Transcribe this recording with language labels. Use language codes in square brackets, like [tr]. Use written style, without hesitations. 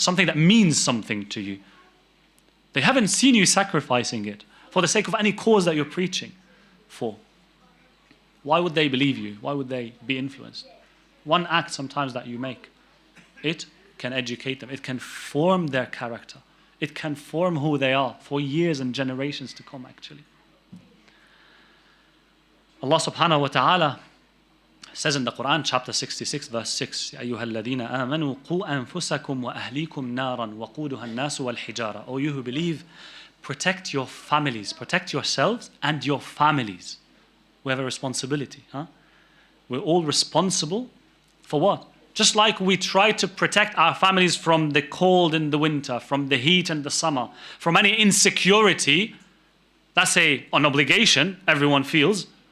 [en] Something that means something to you. They haven't seen you sacrificing it for the sake of any cause that you're preaching for. Why would they believe you? Why would they be influenced? One act sometimes that you make, it can educate them. It can form their character. It can form who they are for years and generations to come, actually. Allah subhanahu wa ta'ala says in the Quran, chapter 66, verse 6, [ar] يَا أَيُّهَا الَّذِينَ آمَنُوا قُوا أَنفُسَكُمْ وَأَهْلِيكُمْ نَارًا وَقُودُهَا النَّاسُ وَالْحِجَارَةُ. [en] O you who believe, protect your families, protect yourselves and your families. We have a responsibility. We're all responsible for what? Just like we try to protect our families from the cold in the winter, from the heat in the summer, from any insecurity, that's an obligation everyone feels.